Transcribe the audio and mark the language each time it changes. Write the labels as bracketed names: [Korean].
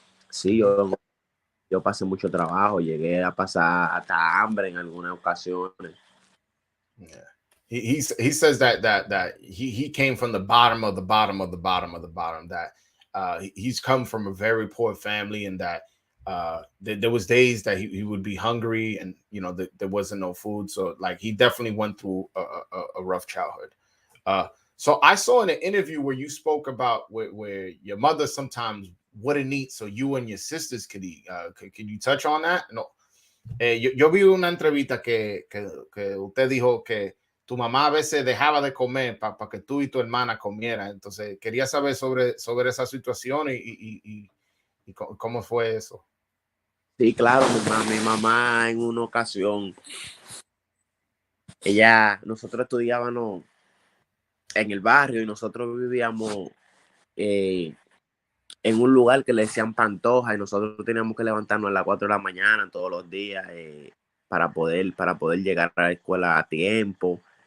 [Spanish] Sí, yo pasé mucho trabajo, llegué a pasar hasta hambre en algunas ocasiones. [English] Yeah. He says that he came from the bottom of the bottom of the bottom of the bottom, that he's come from a very poor family, and that there was days that he would be hungry, and you know there wasn't no food, so like he definitely went through a rough childhood. So I saw in an interview where you spoke about where your mother sometimes wouldn't eat so you and your sisters could eat. Can you touch on that? No. [Spanish] Yo vi una entrevista que usted dijo que tu mamá a veces dejaba de comer para que tú y tu hermana comieran. Entonces, quería saber sobre esa situación y cómo fue eso. Sí, claro, mi mamá en una ocasión, nosotros estudiábamos en el barrio y nosotros vivíamos eh, en un lugar que le decían Pantoja y nosotros teníamos que levantarnos a las 4 de la mañana todos los días para poder llegar a la escuela a tiempo.